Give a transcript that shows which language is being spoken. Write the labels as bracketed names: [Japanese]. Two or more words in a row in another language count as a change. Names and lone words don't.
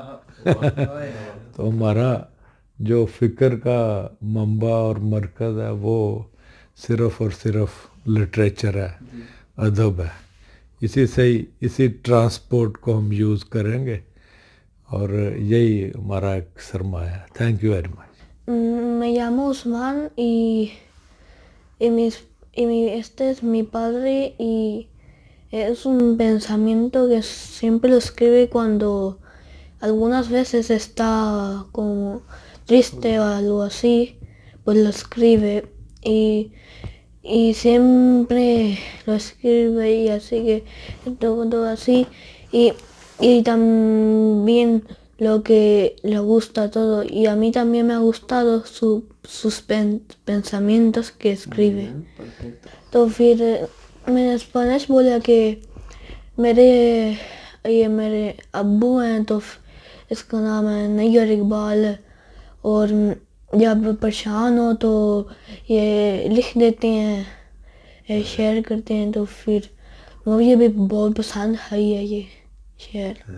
[Urdu] تو ہمارا جو فکر کا منبع اور مرکز ہے وہ صرف اور صرف لٹریچر ہے ادب ہے. اسی سے ہی اسی ٹرانسپورٹ کو ہم یوز کریں گے اور یہی ہمارا ایک سرمایہ ہے. [English] Thank you very much. [Spanish] Me llamo Usman este es mi padre y es un pensamiento que siempre lo escribe cuando algunas veces está como triste o algo así, pues lo escribe y siempre lo escribe y así que todo así y también lo que le gusta todo y a mí también me ha gustado sus pensamientos que escribe. [Urdu] تو پھر میں نے اسپینش بولا کہ میرے ابو ہیں تو اس کا نام ہے نیّر اقبال اور جب پریشان ہو تو یہ لکھ دیتے ہیں شیئر کرتے ہیں تو پھر مجھے بھی بہت پسند ہے یہ شعر.